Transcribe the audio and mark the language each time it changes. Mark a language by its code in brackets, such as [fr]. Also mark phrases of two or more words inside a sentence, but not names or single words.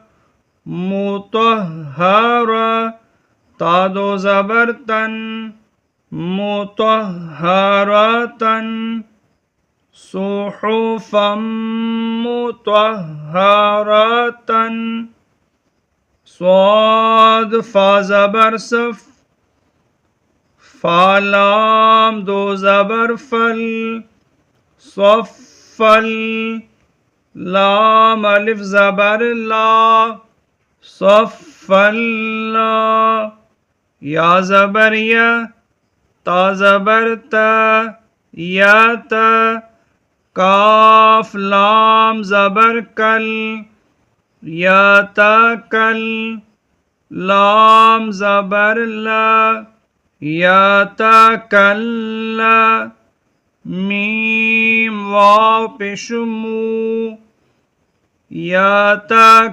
[ur] مطہر تا دو زبر تن مطہرتن صحفا مطہرتن صاد فا زبر صف فا لام دو زبر فل صفل لام الف زبر لا صفل لا یا زبر یا تا زبر تا یا تا کاف لام زبر کل یا تا کل لام زبر لا یا تا کل میم واو پیش مو یا تا